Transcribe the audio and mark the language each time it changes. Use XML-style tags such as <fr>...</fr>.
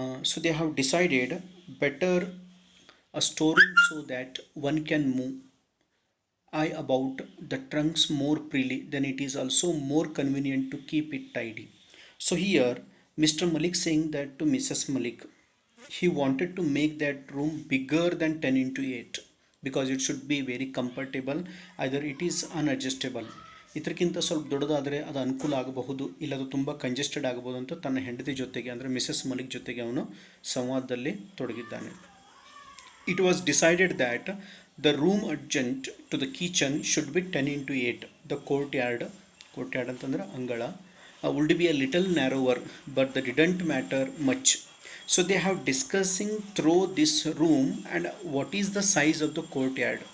<en>So they have decided better a storeroom so that one can move about the trunks more freely, then it is also more convenient to keep it tidy. So here Mr. Malik saying that to Mrs.</en> <kn>Malik,</kn> <en>he wanted to make that room bigger than 10 into 8 because it should be very comfortable, either it is unadjustable,</en> <kn>ಇದಕ್ಕಿಂತ ಸ್ವಲ್ಪ ದೊಡ್ಡದಾದರೆ ಅದು ಅನುಕೂಲ ಆಗಬಹುದು, ಇಲ್ಲ ಅದು ತುಂಬ congested ಆಗಬಹುದು ಅಂತ ತನ್ನ ಹೆಂಡತಿ ಜೊತೆಗೆ ಅಂದರೆ ಮಿಸಸ್ ಮಲಿಕ್ ಜೊತೆಗೆ ಅವನು ಸಂವಾದದಲ್ಲಿ ತೊಡಗಿದ್ದಾನೆ.</kn> <en>It was decided that the room adjacent to the kitchen should be 10 into 8. The courtyard</en> <kn>ಅಂತಂದ್ರೆ ಅಂಗಳ</kn> <en>would be a little narrower, but that didn't matter much. So they have discussing through this room and what is the size of the courtyard.</en>